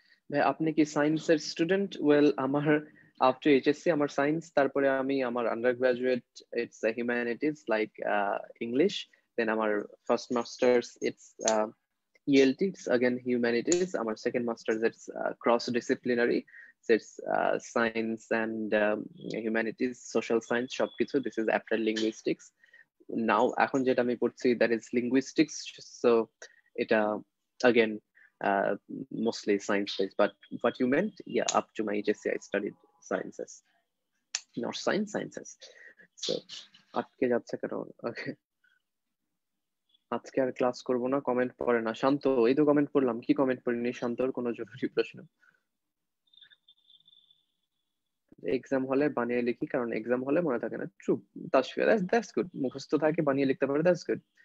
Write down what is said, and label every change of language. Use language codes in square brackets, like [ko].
[bn] ভাই আপনি কি সায়েন্সের স্টুডেন্ট? [en] Well আমার after HSC আমার science, তারপরে আমি আমার undergraduate it's humanities like English, then আমার first masters it's ELT, it's again humanities. Our second master's, it's cross-disciplinary. So it's science and humanities, social science, [bn] সবকিছু. [en] This is after linguistics. Now, [bn] এখন যেটা আমি পড়ছি, [en] that is linguistics. So এটা again mostly science-based. But what you meant, yeah, up to my HSC, I studied sciences, not sciences. [bn] So আটকে যাচ্ছে কেন? Okay. আজকে আর ক্লাস করবো না, কমেন্ট পড়ে না শান্ত, এই তো কমেন্ট পড়লাম, কি কমেন্ট পড়িনি শান্তর কোনো জরুরি প্রশ্ন? এক্সাম হলে বানিয়ে লিখি কারণ এক্সাম হলে মনে থাকে না, ট্রু। তাসফিয়া, [en] that's good, [bn] মুখস্থ থাকে বানিয়ে লিখতে পারে, দ্যাটস গুড।